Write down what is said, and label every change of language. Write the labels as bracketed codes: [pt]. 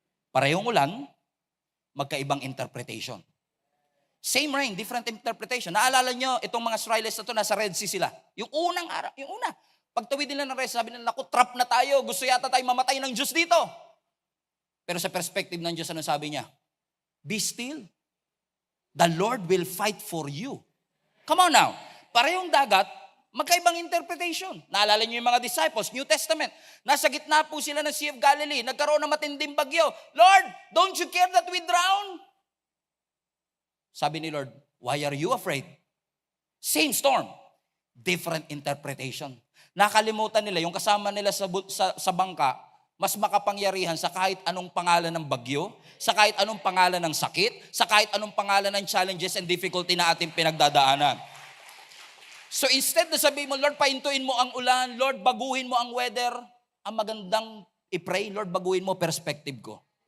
[tl] Parehong ulan, magkaibang interpretation. [en] Same rain, different interpretation. [tl] Naalala nyo, itong mga Israelites na ito, nasa Red Sea sila. Yung unang araw, yung una. Pagtawid nila ng Red Sea, sabi nila, naku, trap na tayo. Gusto yata tayo mamatay ng Diyos dito. Pero sa perspective ng Diyos, ano sabi niya? [en] Be still. The Lord will fight for you. Come on now. [tl] Parehong dagat, magkaibang interpretation. Naalala niyo yung mga disciples, New Testament. Nasa gitna po sila ng Sea of Galilee. Nagkaroon ng matinding bagyo. [en] Lord, don't you care that we drown? [tl] Sabi ni [en] Lord, why are you afraid? Same storm. Different interpretation. [tl] Nakalimutan nila, yung kasama nila sa bangka, mas makapangyarihan sa kahit anong pangalan ng bagyo, sa kahit anong pangalan ng sakit, sa kahit anong pangalan ng [en] challenges and difficulty [tl] na ating pinagdadaanan. So instead na sabihin mo, Lord, pahintuin mo ang ulan, Lord, baguhin mo ang weather, ang magandang i-pray, Lord, baguhin mo perspective ko.